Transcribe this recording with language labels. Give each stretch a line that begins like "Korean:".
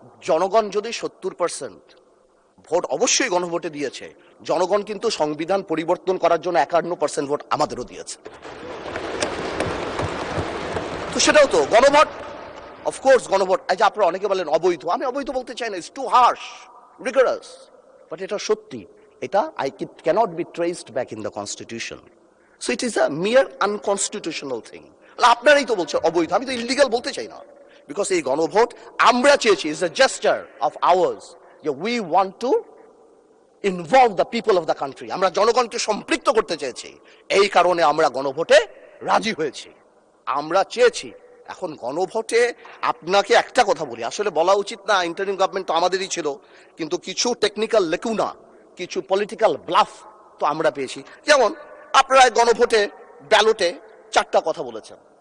Bangla: জনগণ যদি 70% ভোট অবশ্যই গণভোটে দিয়েছে, জনগণ কিন্তু সংবিধান পরিবর্তন করার জন্য 51% ভোট আমাদেরও দিয়েছে। তো সেটাও তো গণভোট। অফকোর্স গণভোট। এই যে আপনারা অনেকে বলেন অবৈধ, আমি অবৈধ বলতে চাই না,
English: it's too harsh, rigorous,
Bangla: বাট এটা সত্যি। এটা
English: cannot be traced back in the constitution, so it is a mere unconstitutional thing.
Bangla: আপনারাই তো বলছেন অবৈধ, আমি তো ইলিগাল বলতে চাই না।
English: because
Bangla: এই গণভোট আমরা চেয়েছি,
English: is a gesture of ours, যে we want to involve the people of the country,
Bangla: আমরা জনগণকে সম্পৃক্ত করতে চেয়েছি। এই কারণে আমরা গণভোটে রাজি হয়েছি, আমরা চেয়েছি। এখন গণভোটে আপনাকে একটা কথা বলি, আসলে বলা উচিত না, ইন্টারিম গভর্নমেন্ট তো আমাদেরই ছিল, কিন্তু কিছু টেকনিক্যাল লেকুনা, কিছু পলিটিক্যাল ব্লাফ তো আমরা পেয়েছি। যেমন আপনারা গণভোটে ব্যালটে 4টা কথা বলেছেন।